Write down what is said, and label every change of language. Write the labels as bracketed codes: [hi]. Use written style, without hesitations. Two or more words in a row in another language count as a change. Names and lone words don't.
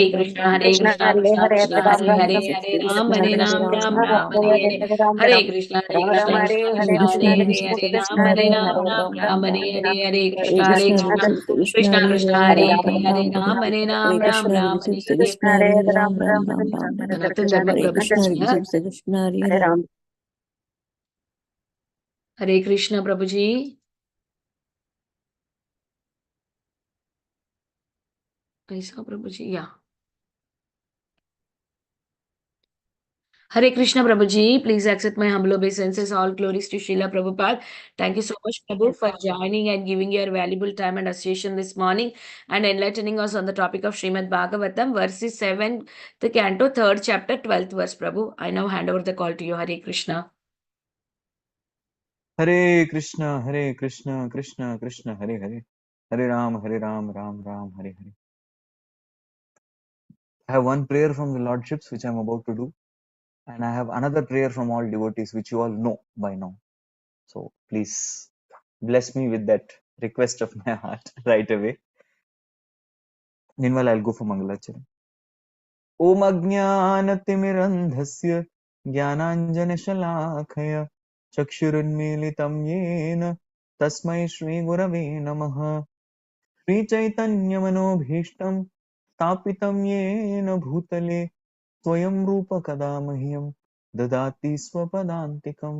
[sa] Krishna कृष्ण Hare कृष्ण Hare कृष्ण Ram हरे Ram हरे Ram हरे Krishna राम Krishna हरे Hare हरे Hare Ram हरे Ram कृष्ण Ram Hare Hare हरे Krishna हरे Krishna हरे Krishna हरे Hare Hare राम हरे हरे हरे Krishna कृष्ण Krishna Krishna कृष्ण कृष्ण Hare हरे Ram हरे Ram हरे राम हरे हरे Krishna Hare Ram Ram Hare सनातन Krishna धर्म Krishna [hi] प्रभु जी [sa] Krishna Hare Ram [hi] हरे कृष्ण प्रभु जी ऐसा प्रभु जी या [en] Hare Krishna Prabhuji, please accept my humble obeisances. All glories to Srila Prabhupada. Thank you so much, Prabhu, for joining and giving your valuable time and association this morning and enlightening us on the topic of Srimad Bhagavatam, verses 7, the canto, 3rd chapter, 12th verse, Prabhu. I now hand over the call to you, [sa] Hare Krishna. Hare Krishna, Hare Krishna, Krishna Krishna, Hare Hare, Hare Ram, Ram Ram, Hare Hare. [en] I have one prayer from the Lordships which I am about to do, and I have another prayer from all devotees which you all know by now. So please bless me with that request of my heart right away. Meanwhile, I'll go for Mangalacharan. [sa] ओम् अज्ञानतिमिरान्धस्य ज्ञानाञ्जनशलाकया चक्षुरुन्मीलितं येन तस्मै श्रीगुरवे नमः। श्रीचैतन्यमनोभीष्टं स्थापितं येन भूतले स्वयं रूप कदा मह्यं ददाति स्वपदान्तिकं।